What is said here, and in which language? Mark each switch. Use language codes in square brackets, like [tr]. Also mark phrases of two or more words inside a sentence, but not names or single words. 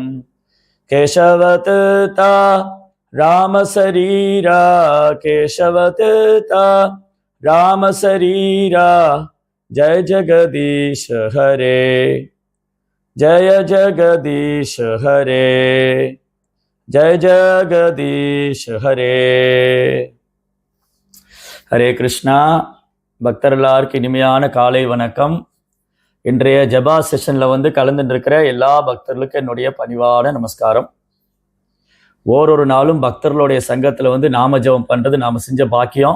[sa] केशवतीर्था रामशरीरा, केशवतीर्था रामशरीरा। जय जगदीश हरे, जय जगदीश हरे, जय जगदीश हरे। [ta] ஹரே கிருஷ்ணா. பக்தர்களாருக்கு இனிமையான காலை வணக்கம். இன்றைய ஜபா செஷனில் கலந்துட்டு இருக்கிற எல்லா பக்தர்களுக்கும் என்னுடைய பணிவான நமஸ்காரம். ஓரொரு நாளும் பக்தர்களுடைய சங்கத்தில் நாம ஜபம் பண்ணுறது நாம் செஞ்ச பாக்கியம்.